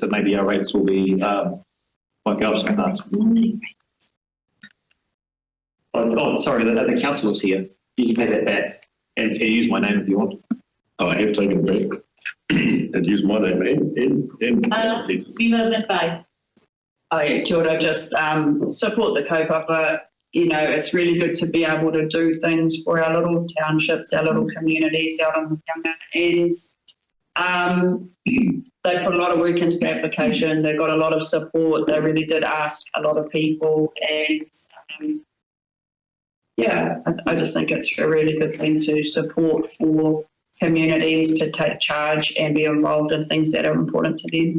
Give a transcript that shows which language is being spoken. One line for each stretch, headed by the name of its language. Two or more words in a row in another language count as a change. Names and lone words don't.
English: That maybe our rates will be might go up some months. Oh, sorry, the council is here. You can pay that back and use my name if you want. I have taken it back and used my name and Member McVeigh.
Māori: Kia ora,
English: just support the kaupapa. It's really good to be able to do things for our little townships, our little communities out in Hokianga, and they put a lot of work into the application. They got a lot of support. They really did ask a lot of people, and I just think it's a really good thing to support for communities to take charge and be involved in things that are important to them.